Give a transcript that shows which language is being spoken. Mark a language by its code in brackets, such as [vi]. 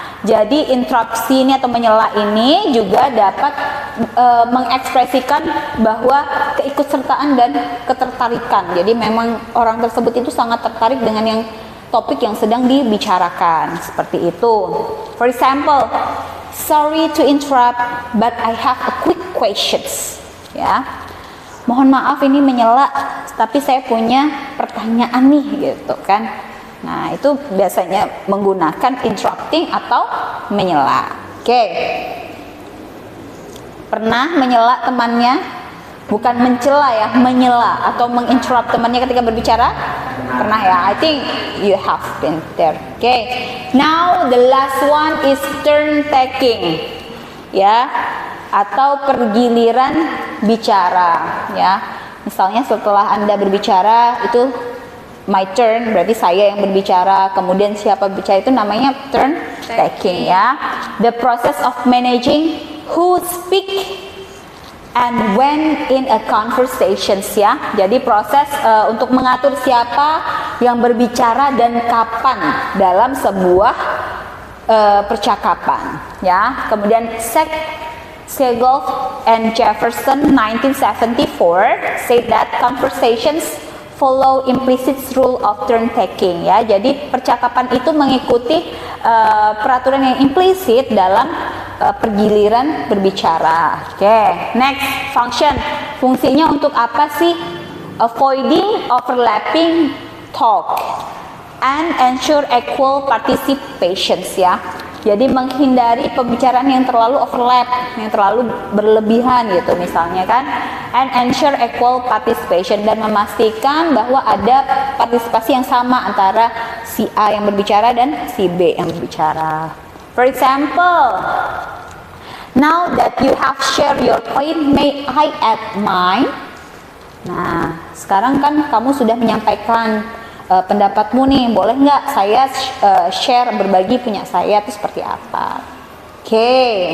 [id] Jadi interupsi ini atau menyela ini juga dapat mengekspresikan bahwa keikutsertaan dan ketertarikan. Jadi memang orang tersebut itu sangat tertarik dengan yang topik yang sedang dibicarakan, seperti itu. [en] For example, sorry to interrupt, but I have a quick questions. [id] Ya, mohon maaf ini menyela, tapi saya punya pertanyaan nih, gitu kan. Nah, itu biasanya menggunakan interrupting atau menyela. Oke. Pernah menyela temannya? Bukan mencela ya, menyela atau menginterrupt temannya ketika berbicara? Pernah ya? [en] I think you have been there. Okay. Now the last one is turn taking. [id] Ya, atau pergiliran bicara ya. Misalnya setelah Anda berbicara itu [en] my turn, [id] berarti saya yang berbicara, kemudian siapa bicara itu namanya turn taking ya. [en] The process of managing who speak and when in a conversations ya. [id] Jadi proses untuk mengatur siapa yang berbicara dan kapan dalam sebuah percakapan ya. Kemudian [en] Segal and Jefferson 1974 say that conversations follow implicit rule of turn taking ya. [id] Jadi percakapan itu mengikuti peraturan yang implisit dalam pergiliran berbicara. [en] Oke, next function. [id] Fungsinya untuk apa sih? [en] Avoiding overlapping talk and ensure equal participations ya. [id] Jadi menghindari pembicaraan yang terlalu overlap, yang terlalu berlebihan gitu misalnya kan. [en] And ensure equal participation, [id] dan memastikan bahwa ada partisipasi yang sama antara si A yang berbicara dan si B yang berbicara. [en] For example, now that you have shared your point, may I add mine? [id] Nah, sekarang kan kamu sudah menyampaikan pendapatmu nih, boleh nggak saya share, berbagi punya saya itu seperti apa? Oke.